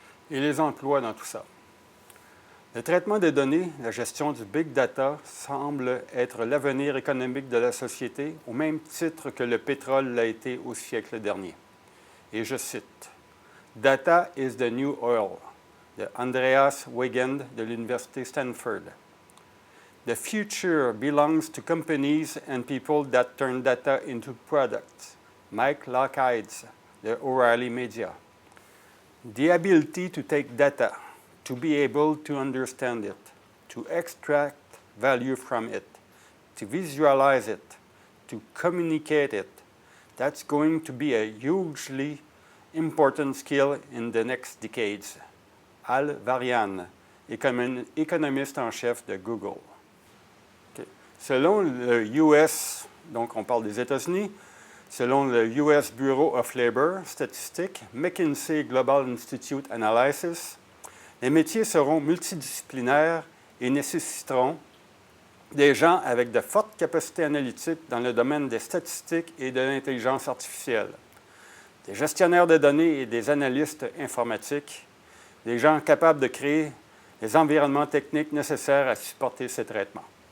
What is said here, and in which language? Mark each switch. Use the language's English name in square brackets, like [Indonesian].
[French] Et les emplois dans tout ça. Le traitement des données, la gestion du Big Data semble être l'avenir économique de la société au même titre que le pétrole l'a été au siècle dernier. Et je cite, « [English] Data is the new oil [French] » de Andreas Weigand de l'Université Stanford. [English] The future belongs to companies and people that turn data into products. Mike Lockheeds, de O'Reilly Media. The ability to take data, to be able to understand it, to extract value from it, to visualize it, to communicate it, that's going to be a hugely important skill in the next decades. [French] Al Varian, économiste en chef de Google. Selon le US, donc on parle des États-Unis, selon le US Bureau of Labor Statistics, McKinsey Global Institute Analysis, les métiers seront multidisciplinaires et nécessiteront des gens avec de fortes capacités analytiques dans le domaine des statistiques et de l'intelligence artificielle, des gestionnaires de données et des analystes informatiques, des gens capables de créer les environnements techniques nécessaires à supporter ces traitements.